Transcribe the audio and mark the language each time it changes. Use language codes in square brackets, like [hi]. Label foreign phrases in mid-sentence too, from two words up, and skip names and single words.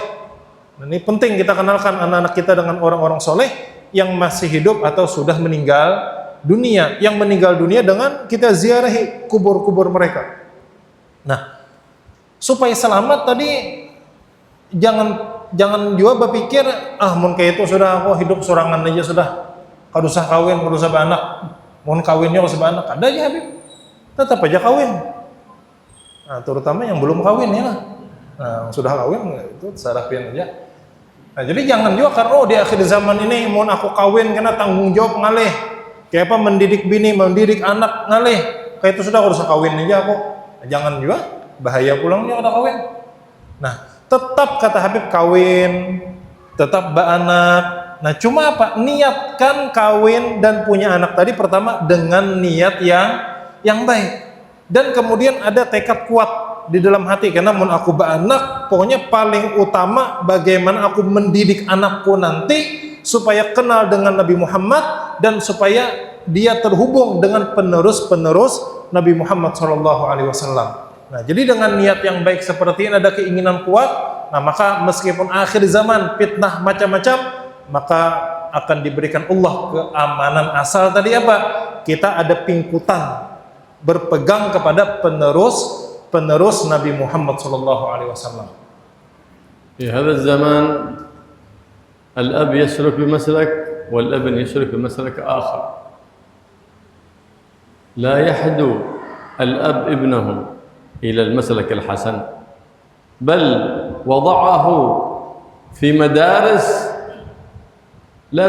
[id] Nah, ini penting kita kenalkan anak-anak kita dengan orang-orang soleh yang masih hidup atau sudah meninggal dunia. Yang meninggal dunia dengan kita ziarahi kubur-kubur mereka. Nah, supaya selamat tadi jangan juga berpikir mun kayak itu sudah aku hidup sorangan aja sudah, [bjn] kada usah kawin, kada usah beranak, [id] mohon kawinnya [bjn] kada usah beranak, [id] ada aja Habib, tetap aja kawin. Nah, terutama yang belum kawin ya lah. Nah, sudah kawin itu sarafin aja. Nah, jadi jangan juga karena di akhir zaman ini mohon aku kawin karena tanggung jawab ngalih, kayak apa mendidik bini, mendidik anak ngalih, kayak itu sudah [bjn] kada usah kawin aja aku. [id] Nah, jangan juga bahaya pulangnya kada kawin. Nah, tetap kata Habib kawin, tetap beranak. Nah, cuma apa? Niatkan kawin dan punya anak tadi pertama dengan niat yang baik. Dan kemudian ada tekad kuat di dalam hati, karena mun aku beranak, pokoknya paling utama bagaimana aku mendidik anakku nanti supaya kenal dengan Nabi Muhammad dan supaya dia terhubung dengan penerus-penerus Nabi Muhammad SAW. Nah, jadi dengan niat yang baik seperti ini, ada keinginan kuat, nah maka meskipun akhir zaman fitnah macam-macam, maka akan diberikan Allah keamanan. Asal tadi apa? Kita ada pingkutan, berpegang kepada penerus Nabi Muhammad SAW. Di [ar] هذا الزمان الأب يسلك بمسلك والابن يسلك بمسلك آخر. لا يحدو الأب ابنه إلى المسلك الحسن، بل وضعه في مدارس لا